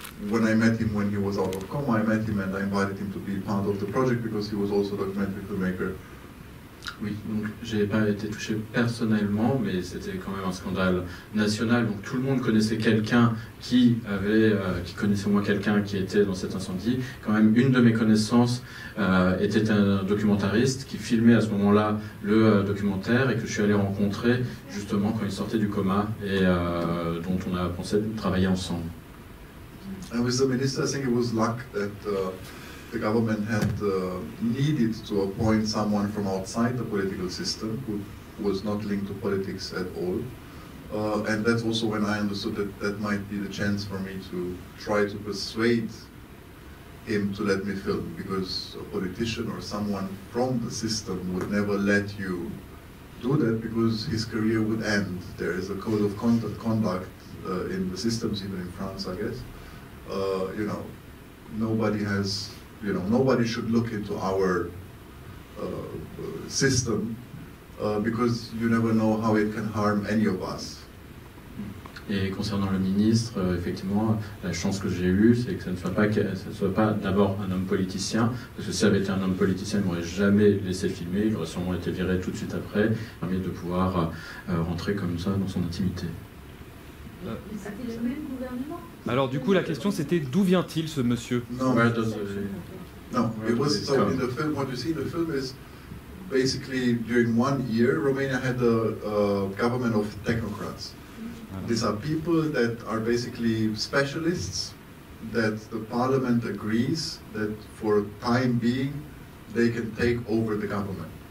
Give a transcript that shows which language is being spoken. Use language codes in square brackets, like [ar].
[en] When I met him when he was out of coma, I met him and I invited him to be part of the project because he was also a documentary filmmaker. [fr] Oui, donc j'ai pas été touché personnellement, mais c'était quand même un scandale national. Donc tout le monde connaissait quelqu'un qui connaissait au moins quelqu'un qui était dans cet incendie. Quand même, une de mes connaissances était un documentariste qui filmait à ce moment-là le documentaire et que je suis allé rencontrer justement quand il sortait du coma et dont on a pensé travailler ensemble. [en] And with the minister, I think it was luck that the government had needed to appoint someone from outside the political system who was not linked to politics at all. And that's also when I understood that might be the chance for me to try to persuade him to let me film, because a politician or someone from the system would never let you do that because his career would end. There is a code of conduct in the systems, even in France, I guess. Nobody should look into our system because you never know how it can harm any of us. [fr] Et concernant le ministre, effectivement, la chance que j'ai eue, c'est que ça ne soit pas d'abord un homme politicien, parce que si ça avait été un homme politicien, il ne m'aurait jamais laissé filmer, il aurait sûrement été viré tout de suite après, permis de pouvoir rentrer comme ça dans son intimité. C'était le même gouvernement. Alors du coup, la question c'était d'où vient-il ce monsieur? [en] No, it was so in the film. What you see in the film is basically during 1 year, Romania had a government of technocrats. These are people that are basically specialists that the parliament agrees that for a time being they can take over the government.